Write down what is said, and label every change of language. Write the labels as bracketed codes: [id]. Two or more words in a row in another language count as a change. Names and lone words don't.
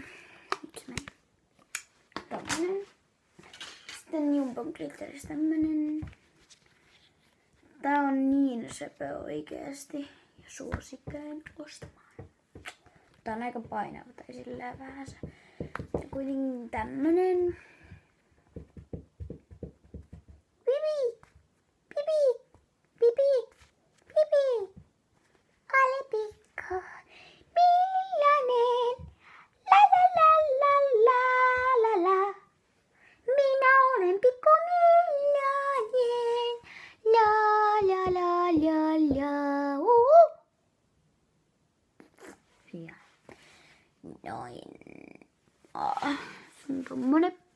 [fi] Nyt meni. Tämmönen. Sitten Jumbon glitteristä tämmönen. Tää on niin söpö oikeesti. Ja suosittelen ostamaan. Tää on aika painava tai sillä vähän se. Ja kuitenkin tämmönen. Pipi! Pipi! Pipi! Pipi! Alepikko! Millainen? La la la la la la la. Minä olen pikku millainen. La la la la la. Ja noin. Se on tommonen.